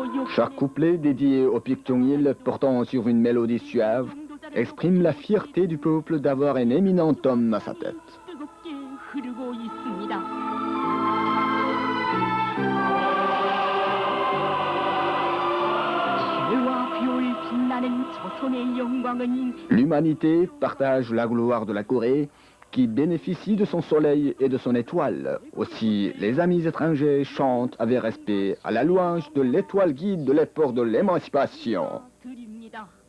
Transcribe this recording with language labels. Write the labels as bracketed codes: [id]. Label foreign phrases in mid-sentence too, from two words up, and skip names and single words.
[fr] Chaque couplet dédié au pic Jong-il portant sur une mélodie suave exprime la fierté du peuple d'avoir un éminent homme à sa tête. [ko] 뜨겁게 흐르고 있습니다. 해와 비올 빛나는 조선의 영광은 [fr] L'humanité partage la gloire de la Corée qui bénéficie de son soleil et de son étoile. Aussi, les amis étrangers chantent avec respect à la louange de l'étoile guide de l'effort de l'émancipation. [ko] 드립니다.